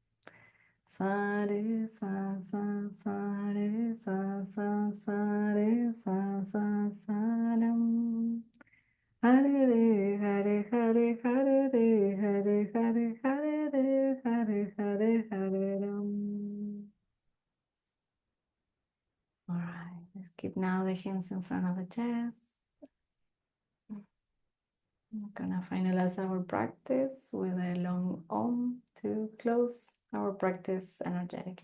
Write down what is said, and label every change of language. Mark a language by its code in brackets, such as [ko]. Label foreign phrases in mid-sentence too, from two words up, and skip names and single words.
[sa] Sa re sa sa sa re sa sa sa re sa sa sa ram. Hare re hare hare hare re hare hare hare re hare hare hare ram. [en] All right, let's keep now the hands in front of the chest. We're gonna finalize our practice with a long Om to close our practice energetically.